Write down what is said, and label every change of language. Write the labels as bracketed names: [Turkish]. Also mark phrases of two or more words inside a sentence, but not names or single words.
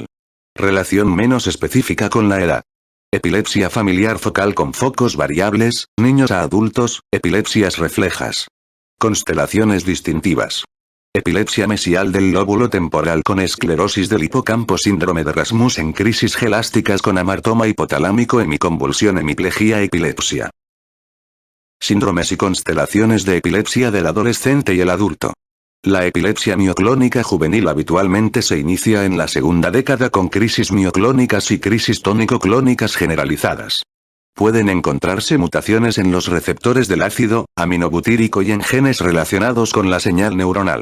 [Spanish] Relación menos específica con la edad. Epilepsia familiar focal con focos variables, niños a adultos, epilepsias reflejas. Constelaciones distintivas. Epilepsia mesial del lóbulo temporal con esclerosis del hipocampo, síndrome de Rasmussen, crisis gelásticas con amartoma hipotalámico, hemiconvulsión, hemiplegia, epilepsia. Síndromes y constelaciones de epilepsia del adolescente y el adulto. La epilepsia mioclónica juvenil habitualmente se inicia en la segunda década con crisis mioclónicas y crisis tónico-clónicas generalizadas. Pueden encontrarse mutaciones en los receptores del ácido aminobutírico y en genes relacionados con la señal neuronal.